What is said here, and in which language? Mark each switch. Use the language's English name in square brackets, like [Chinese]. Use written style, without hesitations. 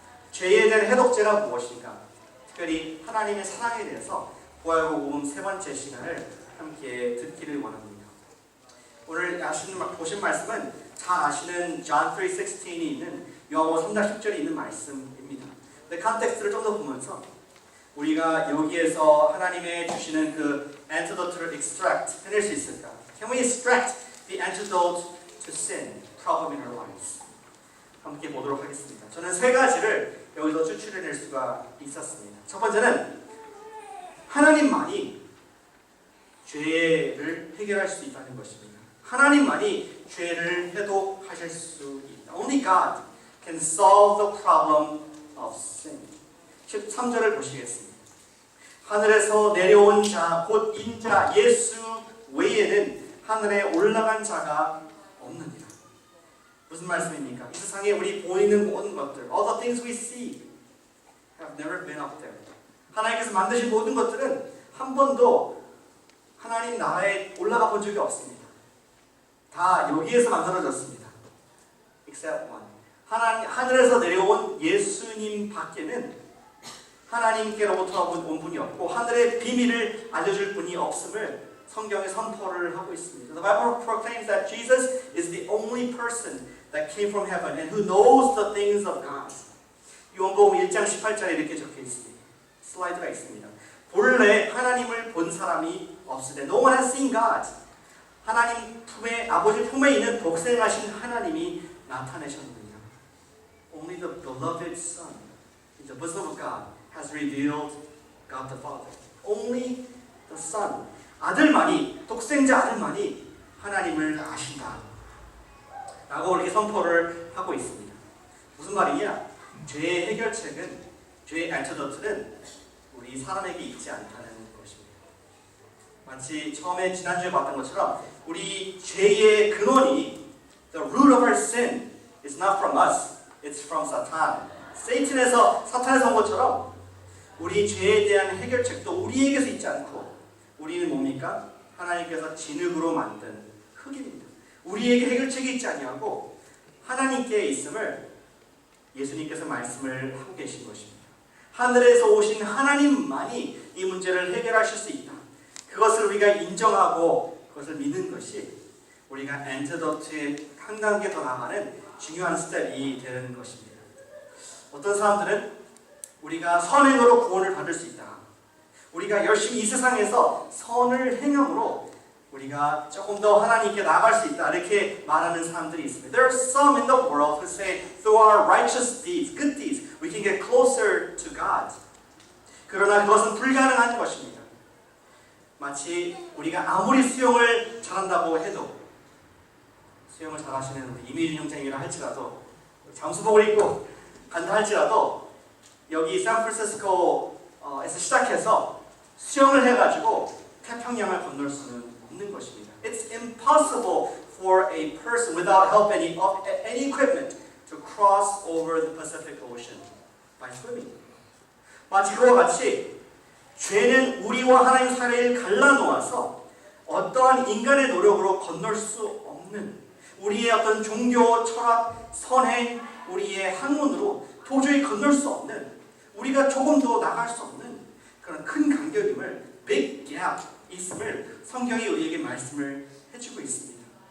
[Korean] 죄에 대한 해독제가 무엇인가? 특별히 하나님의 사랑에 대해서 부활복음 세 번째 시간을 함께 듣기를 원합니다. 오늘 보신 말씀은 잘 아시는 John 3:16이 있는 요한복음 3장 10절이 있는 말씀입니다. 근데 컨텍스트를 좀 더 보면서 우리가 여기에서 하나님의 주시는 그 antidote를 extract 해낼 수 있을까? [English] Can we extract the antidote to sin, problem in our lives? [Korean] 함께 보도록 하겠습니다. 저는 세 가지를 여기서 추출해낼 수가 있었습니다. 첫 번째는 하나님만이 죄를 해결할 수 있다는 것입니다. 하나님만이 죄를 해독하실 수 있다. [English] Only God can solve the problem of sin. [Korean] 13절을 보시겠습니다. 하늘에서 내려온 자, 곧 인자 예수 외에는 하늘에 올라간 자가 없느니라. 무슨 말씀입니까? 이 세상에 우리 보이는 모든 것들, [English] all the things we see have never been up there. [Korean] 하나님께서 만드신 모든 것들은 한 번도 하나님 나라에 올라가 본 적이 없습니다. 다 여기에서 만들어졌습니다. [English] Except one. [Korean] 하늘에서 내려온 예수님 밖에는 하나님께로부터 온 분이 없고 하늘의 비밀을 알려줄 분이 없음을 성경에 선포를 하고 있습니다. [English] The Bible proclaims that Jesus is the only person that came from heaven and who knows the things of God. [Korean] 요한복음 1장 18절에 이렇게 적혀 있습니다. 슬라이드가 있습니다. 본래 하나님을 본 사람이 없으되 [English] No one has seen God. [Korean] 하나님 품에 아버지 품에 있는 독생하신 하나님이 나타내셨느니라. [English] Only the beloved Son in the bosom of God has revealed God the Father. Only the Son. [Korean] 아들만이, 독생자 아들만이 하나님을 아신다. 라고 이렇게 선포를 하고 있습니다. 무슨 말이냐? 죄의 해결책은, 죄의 안티도트는 우리 사람에게 있지 않다는 것입니다. 마치 처음에 지난주에 봤던 것처럼 우리 죄의 근원이 [English] the root of our sin is not from us, it's from Satan. [Korean] 사탄에서 온 것처럼 우리 죄에 대한 해결책도 우리에게서 있지 않고 우리는 뭡니까? 하나님께서 진흙으로 만든 흙입니다. 우리에게 해결책이 있지 아니하고 하나님께 있음을 예수님께서 말씀을 하고 계신 것입니다. 하늘에서 오신 하나님만이 이 문제를 해결하실 수 있다. 그것을 우리가 인정하고 그것을 믿는 것이 우리가 엔티도트에 한 단계 더 나가는 중요한 스텝이 되는 것입니다. 어떤 사람들은 우리가 선행으로 구원을 받을 수 있다. 우리가 열심히 이 세상에서 선을 행함으로 우리가 조금 더 하나님께 나아갈 수 있다. 이렇게 말하는 사람들이 있습니다. [English] There are some in the world who say through our righteous deeds, good deeds, we can get closer to God. [Korean] 그러나 그것은 불가능한 것입니다. 마치 우리가 아무리 수영을 잘한다고 해도 수영을 잘하시는 우리 이미준 형제님이라 할지라도 잠수복을 입고 간다 할지라도 여기 샌프란시스코에서 시작해서 수영을 해가지고 태평양을 건널 수는 없는 것입니다. [English] It's impossible for a person without help of any equipment to cross over the Pacific Ocean by swimming. [Korean] 마치 그와 같이 죄는 우리와 하나님 사이를 갈라놓아서 어떠한 인간의 노력으로 건널 수 없는 우리의 어떤 종교, 철학, 선행, 우리의 학문으로 도저히 건널 수 없는 우리가 조금 더 나갈 수 없는 그런 큰 간격임을 [English] big gap [Korean] 있음을 성경이 우리에게 말씀을 해주고 있습니다.